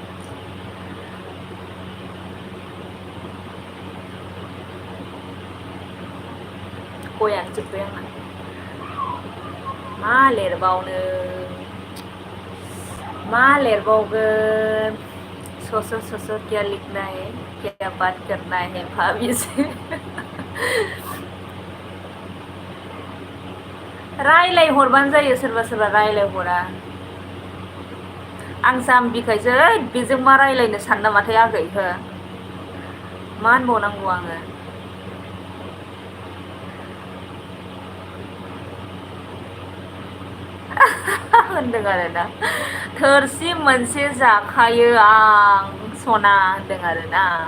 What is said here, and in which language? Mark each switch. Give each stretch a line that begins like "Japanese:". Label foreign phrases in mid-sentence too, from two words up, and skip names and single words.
Bodo: गयानो जोब्बाय आंना मा लिरबावगोन सस
Hindi: क्या लिखना है क्या बात करना है भाभी से
Bodo: रायलाय हरबानो जायो सोरबा रायलायहरा आं जाम्बिखायसो बेजों मा रायलायनो सानना माथो आगै हो मा होनबावनांगौ आङो होनदों आरोना थोरसि मोनसे जाखायो आं सना होनदों आरोना